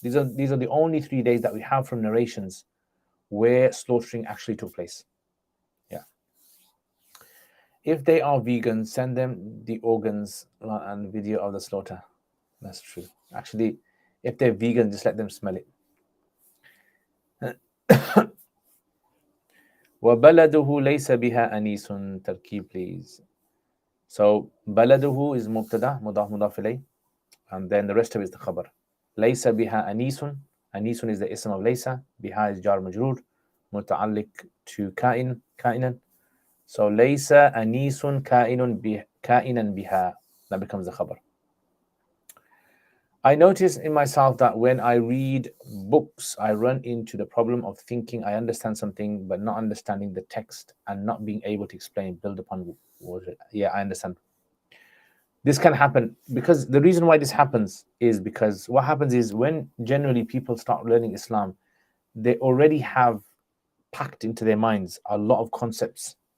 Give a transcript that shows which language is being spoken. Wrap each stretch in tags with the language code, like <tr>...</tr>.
<en>These are the only 3 days that we have from narrations where slaughtering actually took place. Yeah. If they are vegan, send them the organs and video of the slaughter. That's true. Actually, if they're vegan, just let them smell it.</en> <ar>وَبَلَدُهُ لَيْسَ بِهَا أَنِيسٌ تركيب, please.</ar> <en>So بَلَدُهُ is</en> <ar>مبتدا مضاف مضاف إليه,</ar> <en>and then the rest of it is the khabar.</en> <ar>لَيْسَ بِهَا أَنِيسٌ.</ar> <en>أنيس is the ism of لَيْسَ. بِهَا is jar majroor متعلق to كائنا.</en> <ar>So لَيْسَ أَنِيسٌ كائنا بِهَا.</ar> <en>That becomes the khabar. I notice in myself that when I read books, I run into the problem of thinking I understand something, but not understanding the text and not being able to explain, build upon what it. Yeah, I understand. This can happen because the reason why this happens is because what happens is when generally people start learning Islam, they already have packed into their minds a lot of concepts.</en>